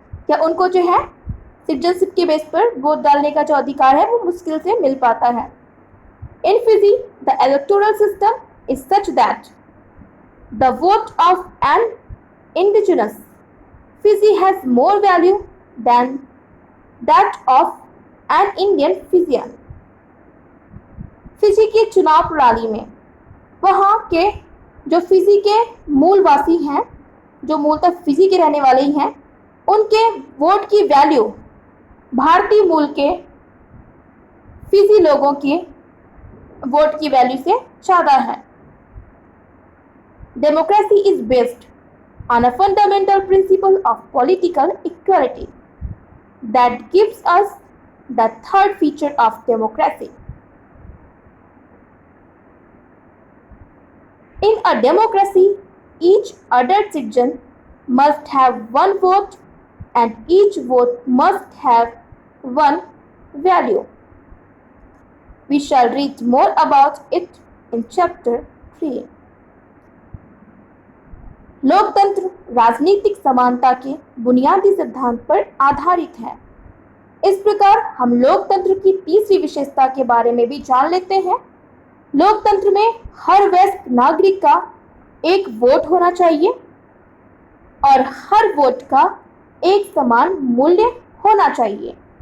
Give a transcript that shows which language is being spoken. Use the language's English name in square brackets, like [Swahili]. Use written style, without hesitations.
[Hindi] या उनको जो है सिटीजनशिप के बेस पर वोट डालने का जो अधिकार है वो मुश्किल से मिल पाता है। [English] In Fiji, the electoral system is such that the vote of an indigenous Fiji has more value than that of an Indian Fijian. [Hindi] Fiji की चुनाव प्रणाली में वहाँ के जो फिजी के मूलवासी हैं, जो मूलतः फिजी के रहने वाले ही हैं, उनके वोट की वैल्यू भारतीय मूल के फिजी लोगों के वोट की वैल्यू से ज़्यादा है। [English] Democracy is based on a fundamental principle of political equality that gives us the third feature of democracy. In a democracy, each adult citizen must have one vote and each vote must have one value. We shall read more about it in chapter 3. [Hindi] लोकतंत्र राजनीतिक समानता के बुनियादी सिद्धांत पर आधारित है। इस प्रकार हम लोकतंत्र की तीसरी विशेषता के बारे में भी जान लेते हैं। लोकतंत्र में हर वयस्क नागरिक का एक वोट होना चाहिए और हर वोट का एक समान मूल्य होना चाहिए।